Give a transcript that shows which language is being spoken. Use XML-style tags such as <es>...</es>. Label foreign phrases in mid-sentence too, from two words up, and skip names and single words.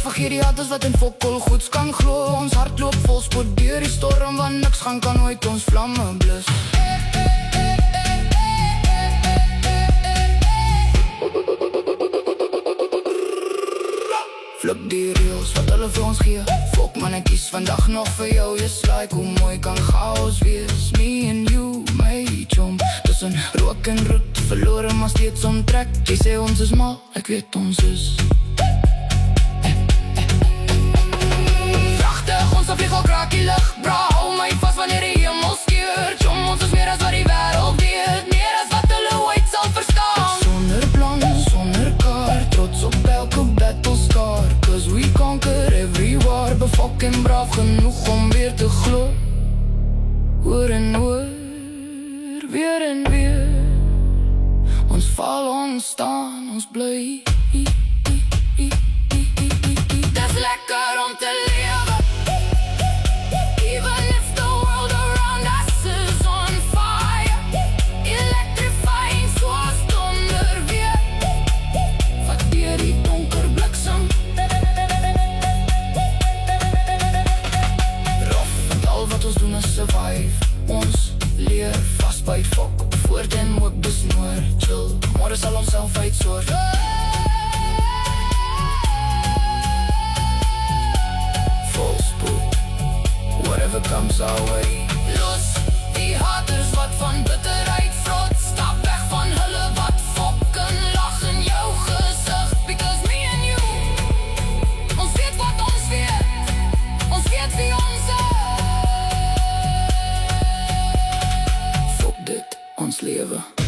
<af>Vergeet die haters wat in fokol goeds kan glo. Ons hart loop vol spoed deur die storm, want niks gaan kan ooit ons vlamme blus. Flip die reels wat hulle vir ons gee. Fok man, ek kies vandag nog vir jou. Yes, like hoe mooi kan chaos wees.</af> <en>Me and you, my chom.</en> <af>Tussen rook en roet, verlore maar steeds omtrek. Jy sê ons is mal, ek weet ons is. Prachtig, ons vlieg al kraak die lucht. Bra, hou my vast wanneer die hemel skeur. Chom, ons is meer as wat die wereld weet. Meer as wat hulle ooit sal verstaan. Sonder plan, sonder kaart, trots op elke</af> <en>battle scar. Cause we conquer every war.</en> <af>Befok en braaf genoeg om weer te glo. Hoor en hoor, weer en weer. Ons val, ons staan, ons bly. Dis lekker om te lewe.</af> <en>Even if the world around us is on fire.</en> <af>Electrifying soos donderweer. Wat deur die donker bliksem. Rof, want al wat ons doen is survive. Ons leer vast by fok. Voort en hoop dis noor chill. Môre sal ons self uitsorg. Vol spoed,</af> <en>whatever comes our way.</en> <af>Los die haters wat van bitterheid vrot. Stap weg van hulle wat fok en lag in jou gesig.</af> <en>Because me and you,</en> <af>ons weet wat ons weet. Ons weet wie ons is. Fok dit, ons lewe.</af>